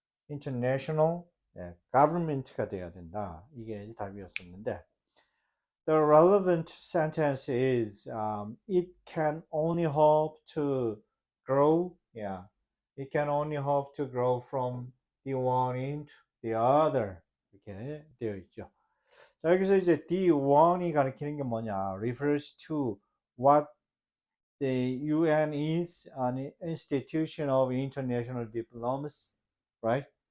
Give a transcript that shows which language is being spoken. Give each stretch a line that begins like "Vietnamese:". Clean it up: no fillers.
Korean: International government가 돼야 된다. 이게 이제 답이었었는데
English: the relevant sentence is it can only hope to grow. Yeah, it can only hope to grow from the one into the other.
Korean: 이렇게 되어 있죠. 자, 여기서 이제 D1이 가리키는 게 뭐냐?
English: refers to what the UN is an institution of international diplomacy, right?